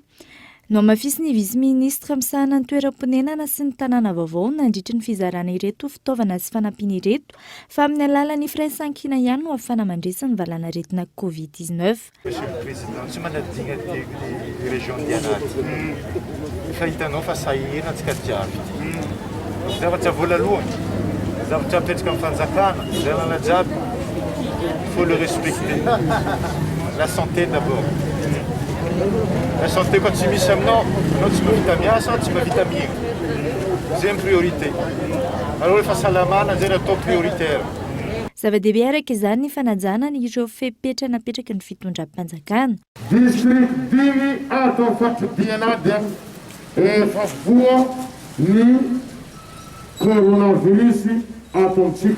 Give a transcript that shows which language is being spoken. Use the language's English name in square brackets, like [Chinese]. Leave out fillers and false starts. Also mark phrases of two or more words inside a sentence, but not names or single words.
[Malagasy] No mafisy ny vice-ministre misahana ny toeram-ponenana sy ny tanàna vaovao nandritra ny fizarana ireto fitaovana sy fanampiana ireto fa amin'ny alalan'ny firaisan-kina ihany no ahafana mandresa ny valanaretina COVID-19. [French] Monsieur le Président, [Malagasy] tsy manadigna ty région dianaty. Fa hitanao fa sahirana antsika jiaby. Zavatra voalohany, zavatra apetraka amin'ny fanjakana, lalana jiaby, [French] il faut le respecter. La santé d'abord. La santé quand [Malagasy] tsy misy aminao, anao tsy mahavita miasa, tsy mahavita mihaino. Zay ny priorité. [French] Alors le [Malagasy] fahasalamana zay atao prioritaire. Zava-dehibe araka izany ny fanajana ny ireo fepetra napetraka ny fitondram-panjakana. District 5 ato amin'ny fampidihana dia efa voa ny coronavirus ato amintsika.